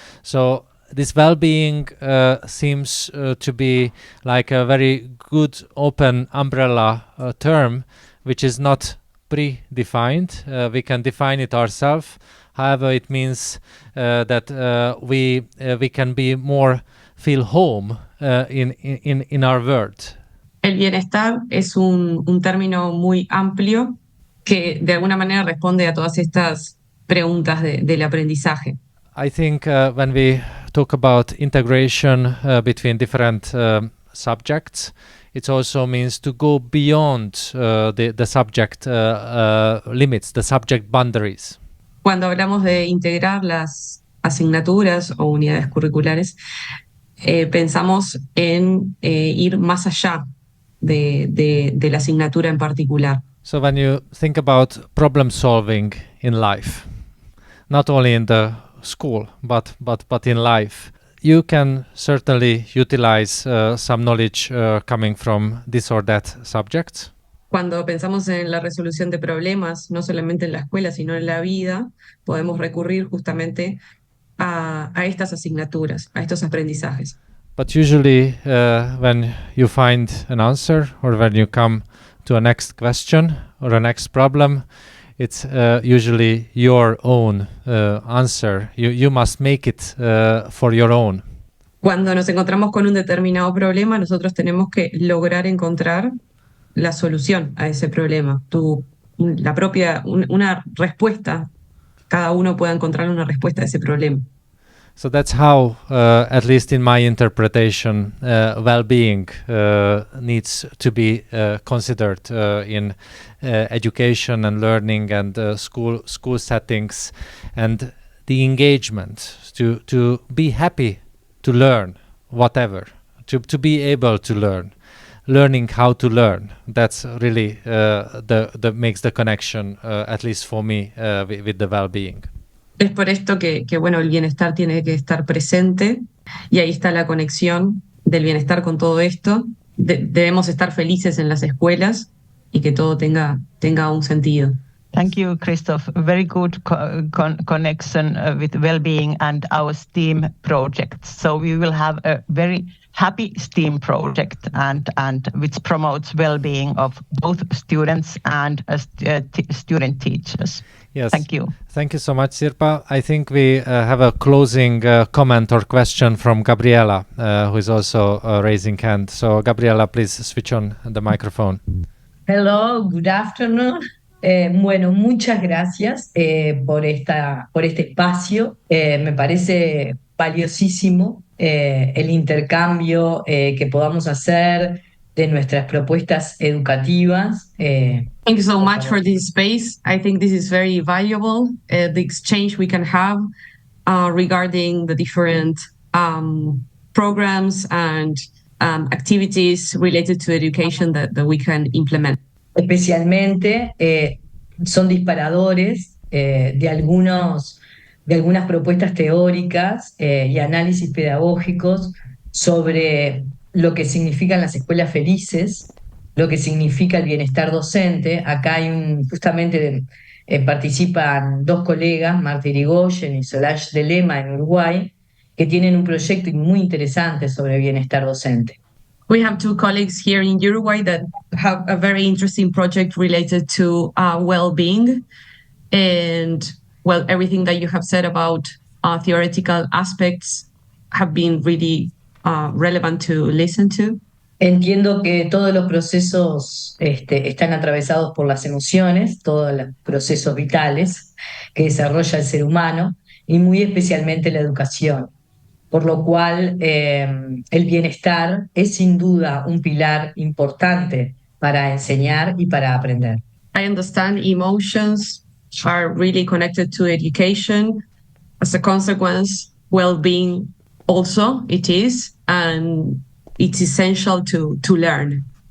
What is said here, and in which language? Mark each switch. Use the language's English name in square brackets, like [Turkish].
[English] So this well-being seems to be like a very good open umbrella term, which is not predefined. We can define it ourselves. However, it means that we can be more feel home in our world. [Spanish] El bienestar es un término muy amplio que de alguna manera responde a todas estas preguntas del aprendizaje. [English] I think when we talk about integration between different subjects, it also means to go beyond the subject limits, the subject boundaries. [Spanish] Cuando hablamos de integrar las asignaturas o unidades curriculares, pensamos en ir más allá de la asignatura en particular. [English] So when you think about problem solving in life, not only in the school but in life, you can certainly utilize some knowledge coming from this or that subject. [Spanish] Cuando pensamos en la resolución de problemas, no solamente en la escuela, sino en la vida, podemos recurrir justamente a estas asignaturas, a estos aprendizajes. [English] But usually when you find an answer or when you come to a next question or a next problem, it's usually your own answer. You must make it for your own. [Spanish] Cuando nos encontramos con un determinado problema, nosotros tenemos que lograr encontrar la solución a ese problema, una respuesta. Cada uno pueda encontrar una respuesta a ese problema. [English] So that's how, at least in my interpretation, well-being needs to be considered in education and learning and school settings, and the engagement to be happy to learn whatever, to be able to learning how to learn. That's really the makes the connection, at least for me, with the well-being. [Spanish] Es por esto que bueno, el bienestar tiene que estar presente, y ahí está la conexión del bienestar con todo esto. Debemos estar felices en las escuelas y que todo tenga un sentido. [English] Thank you, Kristof. Very good connection with well-being and our STEAM project. So we will have a very happy STEAM project and which promotes well-being of both students and student teachers. Yes. Thank you. Thank you so much, Sirpa. I think we have a closing comment or question from Gabriela, who is also raising hand. So, Gabriela, please switch on the microphone. Hello, good afternoon. [Spanish] Bueno, muchas gracias por este espacio. Me parece valiosísimo el intercambio que podamos hacer de nuestras propuestas educativas. [English] Thank you so much for this space. I think this is very valuable, the exchange we can have regarding the different programs and activities related to education that we can implement. [Spanish] Especialmente son disparadores de algunas propuestas teóricas y análisis pedagógicos sobre lo que significan las escuelas felices, lo que significa el bienestar docente. Acá hay justamente participan dos colegas, Marta Irigoyen y Solange de Lema en Uruguay, que tienen un proyecto muy interesante sobre bienestar docente. [English] We have two colleagues here in Uruguay that have a very interesting project related to well-being. And, well, everything that you have said about theoretical aspects have been really relevant to listen to. [Spanish] Entiendo que todos los procesos están atravesados por las emociones, todos los procesos vitales que desarrolla el ser humano, y muy especialmente la educación. Por lo cual el bienestar es sin duda un pilar importante para enseñar y para aprender. [English] I understand emotions are really connected to education. As a consequence, well-being also it is, and it's essential to learn.